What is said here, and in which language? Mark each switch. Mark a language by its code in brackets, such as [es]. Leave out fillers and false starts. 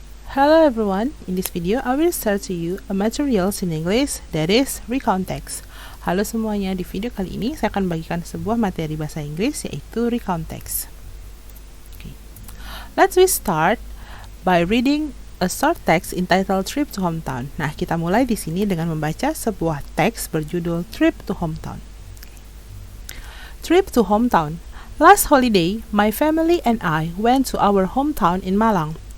[en] Hello everyone, in this video I will share to you a materials in English that is recontext. [id] Halo semuanya, di video kali ini saya akan bagikan sebuah materi bahasa Inggris yaitu recontext. [en] Okay. Let's start by reading a short text entitled Trip to Hometown. [id] Nah, kita mulai di sini dengan membaca sebuah teks berjudul Trip to Hometown. Trip to Hometown. [en] Last holiday, my family and I went to our hometown in Malang.